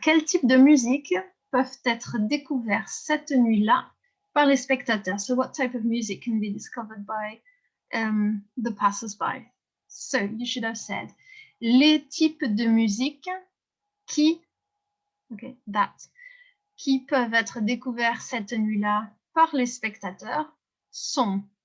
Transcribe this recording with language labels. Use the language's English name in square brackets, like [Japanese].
[French] Quel type de musique peuvent être découverts cette nuit-là par les spectateurs? [English] So what type of music can be discovered by the passers-by? So you should have said [French] les types de musique qui, okay, qui peuvent être découverts cette nuit-là par les spectateurs sont.